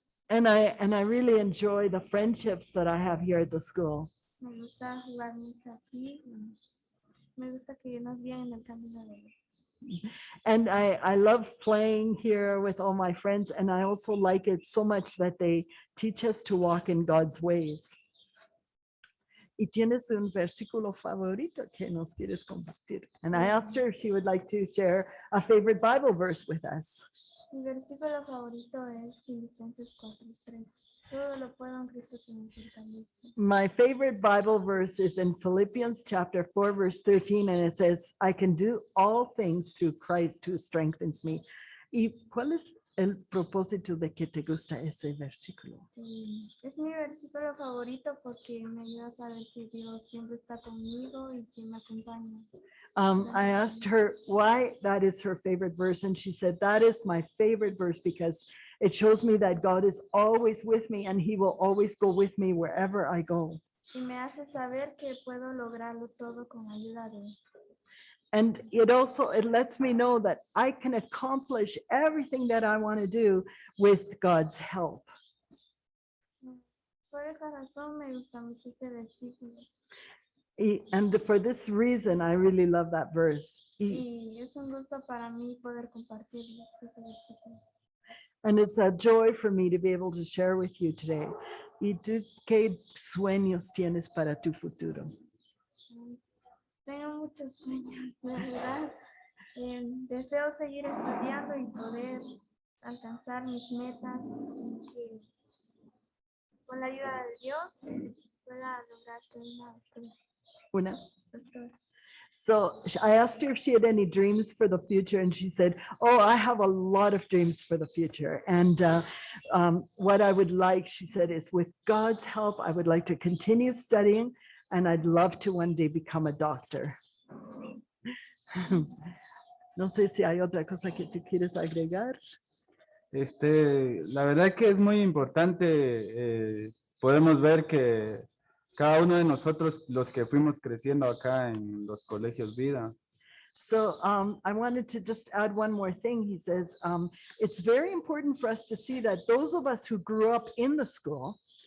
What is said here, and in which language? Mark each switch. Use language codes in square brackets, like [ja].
[en] And I really enjoy the friendships that I have here at the school. [es] Me gusta jugar mucho aquí. Me gusta que nos guíen en el camino de Dios. [en] And I love playing here with all my friends. And I also like it so much that they teach us to walk in God's ways. [es] ¿Y tienes un versículo favorito que nos quieres compartir? [en] And I asked her if she would like to share a favorite Bible verse with us. [es] Mi versículo favorito es Filipenses 4:3. Todo lo puedo en Cristo que me fortalece. [en] My favorite Bible verse is in Philippians chapter 4, verse 13, and it says, I can do all things through Christ who strengthens me. [es] ¿Y cuál es el propósito de que te gusta ese versículo? Es mi versículo favorito porque me ayuda a saber que Dios siempre está conmigo y que me acompaña. [en] I asked her why that is her favorite verse, and she said, that is my favorite verse because it shows me that God is always with me and he will always go with me wherever I go. [es] Y me hace saber que puedo lograrlo todo con ayuda de él. [en] And it lets me know that I can accomplish everything that I want to do with God's help. [es] Por esa razón me gusta mucho este versículo. [en] And for this reason, I really love that verse. [es] Y es un gusto para mí poder compartir este versículo. [en] And it's a joy for me to be able to share with you today. [es] ¿Y tú qué sueños tienes para tu futuro? Tengo muchos sueños, de verdad. Deseo seguir estudiando y poder alcanzar mis metas. Que con la ayuda de Dios pueda lograr ser una doctora. Una? Doctora. [en] So I asked her if she had any dreams for the future, and she said, oh, I have a lot of dreams for the future. And what I would like, she said, is with God's help, I would like to continue studying, and I'd love to one day become a doctor. [es] No sé si hay otra cosa que tú quieres agregar. La verdad que es muy importante, podemos ver que cada uno de nosotros, los que fuimos creciendo acá en los colegios Vida. [en] So I wanted to just add one more thing. He says, it's very important for us to see that those of us who grew up in the school,